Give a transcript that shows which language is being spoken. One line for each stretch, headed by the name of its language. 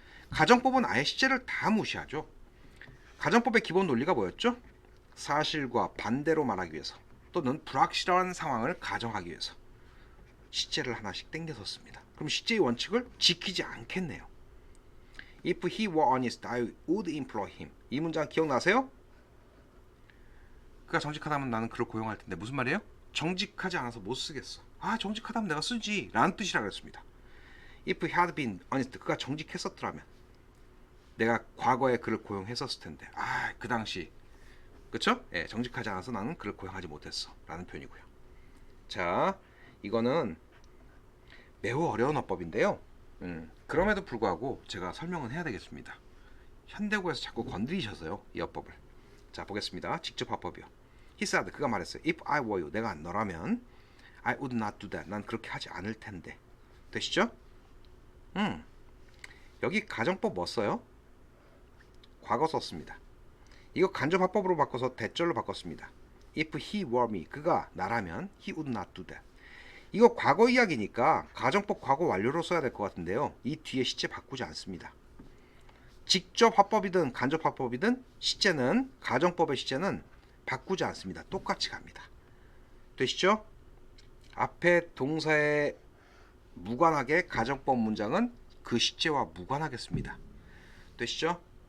Korean: 가정법은 아예 시제를 다 무시하죠. 가정법의 기본 논리가 뭐였죠? 사실과 반대로 말하기 위해서 또는 불확실한 상황을 가정하기 위해서 시제를 하나씩 땡겨서 씁니다. 그럼 시제의 원칙을 지키지 않겠네요.
English: If he were honest, I would employ him.
Korean: 이 문장 기억나세요? 그가 정직하다면 나는 그를 고용할 텐데 무슨 말이에요? 정직하지 않아서 못 쓰겠어. 아, 정직하다면 내가 쓰지 라는 뜻이라 그랬습니다.
English: If he had been honest,
Korean: 그가 정직했었더라면 내가 과거에 그를 고용했었을 텐데 아, 그 당시 그쵸? 예, 정직하지 않아서 나는 그를 고용하지 못했어 라는 표현이고요. 자, 이거는 매우 어려운 어법인데요. 그럼에도 불구하고 제가 설명은 해야 되겠습니다. 현대고에서 자꾸 건드리셔서요, 이 어법을. 자, 보겠습니다. 직접 화법이요.
English: He said,
Korean: 그가 말했어요.
English: If I were you,
Korean: 내가 너라면
English: I would not do that.
Korean: 난 그렇게 하지 않을 텐데. 되시죠? 여기 가정법 뭐 써요? 과거 썼습니다. 이거 간접 화법으로 바꿔서 대절로 바꿨습니다.
English: If he were me,
Korean: 그가 나라면
English: he would not do that.
Korean: 이거 과거 이야기니까 가정법 과거 완료로 써야 될 것 같은데요. 이 뒤에 시제 바꾸지 않습니다. 직접 화법이든 간접 화법이든 시제는 가정법의 시제는 바꾸지 않습니다. 똑같이 갑니다. 되시죠? 앞에 동사에 무관하게 가정법 문장은 그 시제와 무관하겠습니다. 되시죠?